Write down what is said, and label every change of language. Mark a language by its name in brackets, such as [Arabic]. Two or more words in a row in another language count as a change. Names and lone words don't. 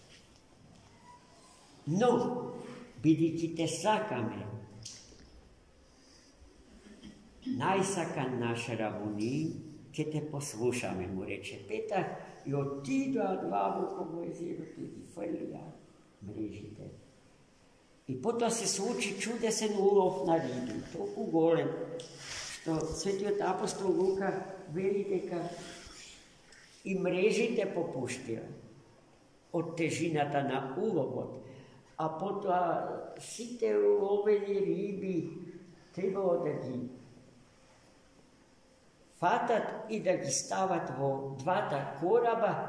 [Macedonian] Но, бидејќи те сакаме, најсакан наш Равуни, ќе те послушаме, му рече Петар, и отидоа длабоко во езерото и ги фрлија мрежите. И потом се случи чудесен улов на риби, толку голем, што свети апостол Лука вели дека и мрежите попуштила од тежината на уловот, а потоа сите уловени риби требало да ги фатат и да ги стават во двата кораба.